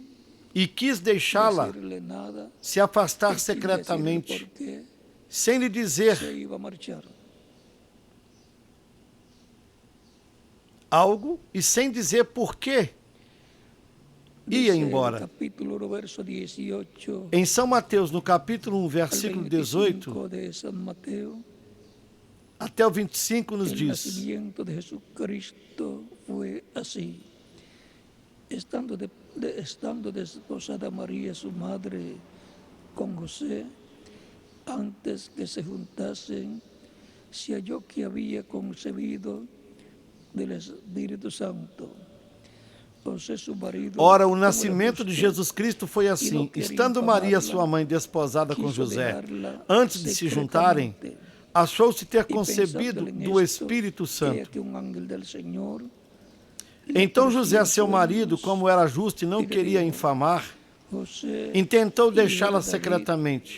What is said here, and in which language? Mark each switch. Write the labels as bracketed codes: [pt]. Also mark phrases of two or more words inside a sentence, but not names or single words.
[pt] e quis deixá-la [es] decirle nada, [pt] se afastar [es] y sin decirle [pt] secretamente, [es] por qué [pt] sem lhe dizer [es] se iba a marchar. [pt] algo e sem dizer por que ia [es] Dice [pt] embora. [es] el capítulo 1, verso 18 [pt] Em São Mateus, no capítulo 1, [es] al versículo 25 18 de San Mateo, [pt] até o 25 nos [es] el [pt] diz: [es] nacimiento de Jesucristo fue así. Estando desposada María, su madre, con José, antes que se juntasen, se halló que había concebido del Espíritu Santo. José, su marido, [pt] Ora, o [es] como era [pt] nascimento de [es] justo, [pt] Jesus Cristo foi assim: estando Maria, sua mãe, desposada com José, antes de se juntarem, achou-se ter concebido do Espírito Santo. Então José, seu marido, como era justo e não queria infamar, intentou deixá-la secretamente.